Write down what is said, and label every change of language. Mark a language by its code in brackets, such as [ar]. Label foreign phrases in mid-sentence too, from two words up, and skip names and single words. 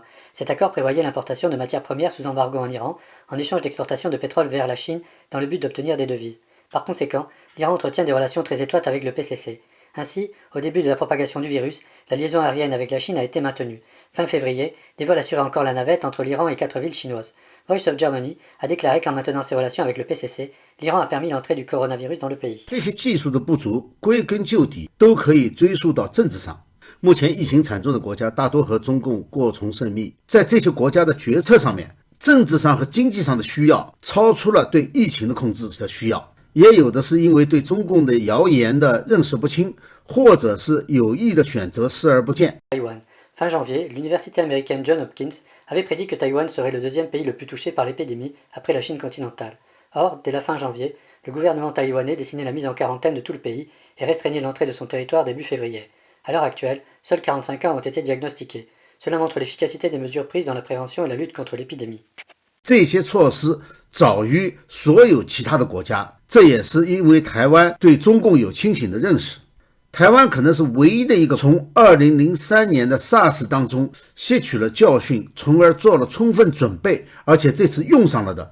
[fr] Cet accord prévoyait l'importation de matières premières sous embargo en Iran, en échange d'exportation de pétrole vers la Chine, dans le but d'obtenir des devises. Par conséquent, l'Iran entretient des relations très étroites avec le PCC. Ainsi, au début de la propagation du virus, la liaison aérienne avec la Chine a été maintenue. Fin février, des vols assuraient encore la navette entre l'Iran et 4 villes chinoises. Voice of Germany a déclaré qu'en maintenant ses relations avec le PCC, l'Iran a permis l'entrée du coronavirus dans le pays. [zh] 这些技术的不足，归根究底都可以追溯到政治上。目前疫情惨重的国家大多和中共过从甚密，在这些国家的决策上面，政治上和经济上的需要超出了对疫情的控制的需要。也有的是因为对中共的谣言的认识不清，或者是有意的选择视而不见。 [fr] Taïwan. Fin janvier, l'université américaine Johns Hopkins avait prédit que Taïwan serait le deuxième pays le plus touché par l'épidémie après la Chine continentale. Or, dès la fin janvier, le gouvernement taïwanais dessinait la mise en quarantaine de tout le pays et restreignait l'entrée de son territoire début février. À l'heure actuelle, seuls 45 cas ont été diagnostiqués. Cela montre l'efficacité des mesures prises dans la prévention et la lutte contre l'épidémie. [zh] 这些措施早于所有其他的国家，这也是因为台湾对中共有清醒的认识。台湾可能是唯一的一个从2003年的 SARS 当中吸取了教训，从而做了充分准备，而且这次用上了的。